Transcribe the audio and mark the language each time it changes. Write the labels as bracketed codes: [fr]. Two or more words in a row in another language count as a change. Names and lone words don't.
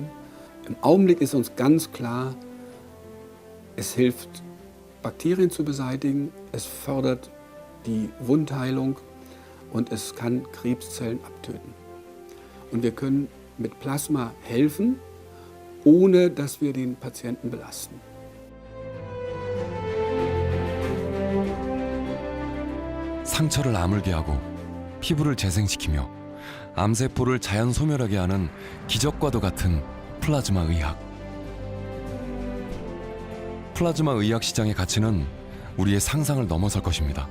[de] Im Augenblick ist uns ganz klar, es hilft, Bakterien zu beseitigen, es fördert die Wundheilung und es kann Krebszellen abtöten. Und wir können mit Plasma helfen, ohne dass wir den Patienten belasten. [ko] 상처를 아물게 하고 피부를 재생시키며 암세포를 자연 소멸하게 하는 기적과도 같은 플라즈마 의학. 플라즈마 의학 시장의 가치는 우리의 상상을 넘어설 것입니다.